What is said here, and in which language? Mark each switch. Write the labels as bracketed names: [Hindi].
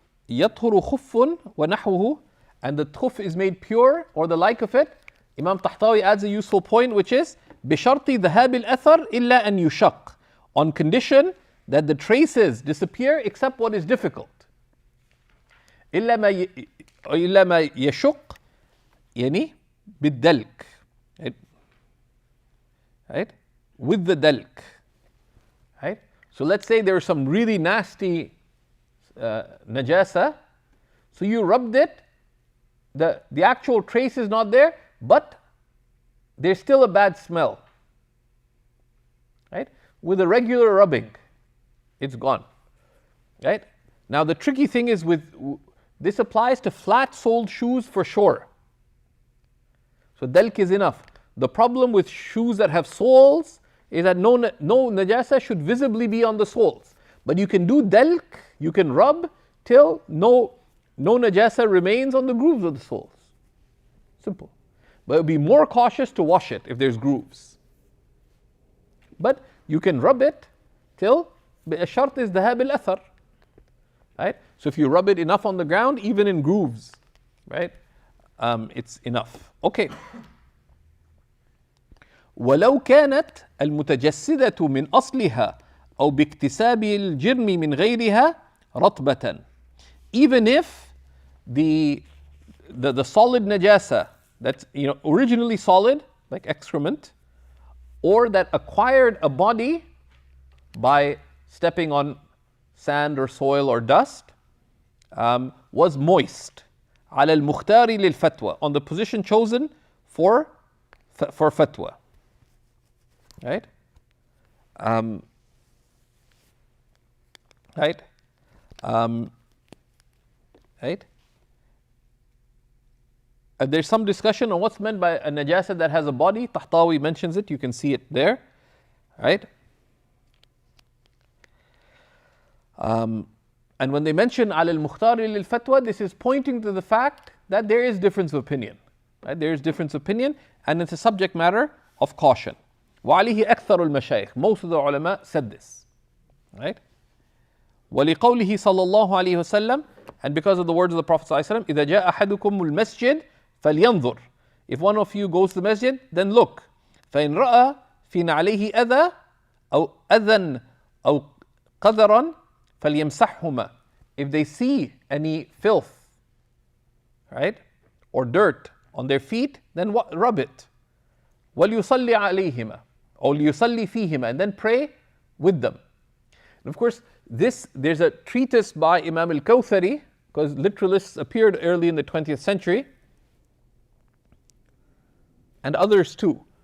[Arabic] يطهر خف ونحوه, [English] and the khuf is made pure or the like of it. Imam Tahtawi adds a useful point, which is [Arabic] بشرط ذهاب الأثر إلا أن يشق, [English] on condition that the traces disappear except what is difficult. [Arabic] إلا ما يشق يعني بالدلك, right? [English] With the dalk. Right? So let's say there's some really nasty najasa, so you rubbed it, the actual trace is not there, but there's still a bad smell. Right? With a regular rubbing, it's gone. Right? Now the tricky thing is with This applies to flat-soled shoes for sure. So dalk is enough. The problem with shoes that have soles is that no najasa should visibly be on the soles. But you can do dalk, you can rub till no najasa remains on the grooves of the soles. Simple. But be more cautious to wash it if there's grooves. But you can rub it till الشرط is [Arabic] ذهاب الأثر. [English] Right? So if you rub it enough on the ground, even in grooves, right? It's enough. Okay. [Arabic] ولو كانت المتجسدة من أصلها أو باكتساب الجرم من غيرها رطبة. [English] Even if the solid najasa that's originally solid, like excrement, or that acquired a body by stepping on sand or soil or dust, was moist. [Arabic] على المختار للفتوى, [English] on the position chosen for fatwa. Right? Right? Right? There's some discussion on what's meant by a najasa that has a body. Tahtawi mentions it, you can see it there. Right? And when they mention al al-Mukhtari lil fatwa, this is pointing to the fact that there is difference of opinion. Right? There is difference of opinion, and it's a subject matter of caution. [Arabic] وعليه أكثر المشايخ. [English] Most of the ulama said this. Right? [Arabic] ولقوله صلى الله عليه وسلم, [English] and because of the words of the Prophet [Arabic] صلى الله عليه وسلم, إذا جاء أحدكم المسجد فلينظر. [English] If one of you goes to the masjid, then look. [Arabic] فإن رأى في نعليه أذى أو أذى أو قذرا فليمسحهما. [English] If they see any filth, right, or dirt on their feet, then rub it. [Arabic] وَلْيُصَلِّ عَلَيْهِمَا, [English] or [Arabic] لِيُصَلِّ فِيهِمَا, [English] and then pray with them. And of course, there's a treatise by Imam al-Kawthari, because literalists appeared early in the 20th century, and others too.